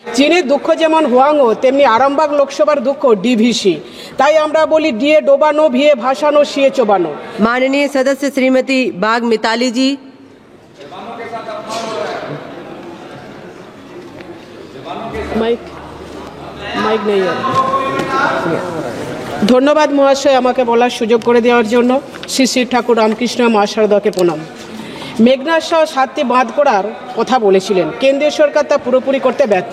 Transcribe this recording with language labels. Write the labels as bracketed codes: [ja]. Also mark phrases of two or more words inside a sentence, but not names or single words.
[bn] চীনের দুঃখ যেমন হুয়াংও, তেমনি আরামবাগ লোকসভার দুঃখ ডিভিসি। তাই আমরা বলি ডিএ ডোবানো, ভিএ ভাসানো, সিএ চোবানো। [hi] माननीय सदस्य श्रीमती बाग मिताली जी। [bn] মাইক নেই। ধন্যবাদ মহাশয় আমাকে বলার সুযোগ করে দেওয়ার জন্য। শ্রী শ্রী ঠাকুর রামকৃষ্ণ মা শারদাকে প্রণাম। মেঘনার সহ 7টি বাঁধ করার কথা বলেছিলেন, কেন্দ্রীয় সরকার তা পুরোপুরি করতে ব্যর্থ।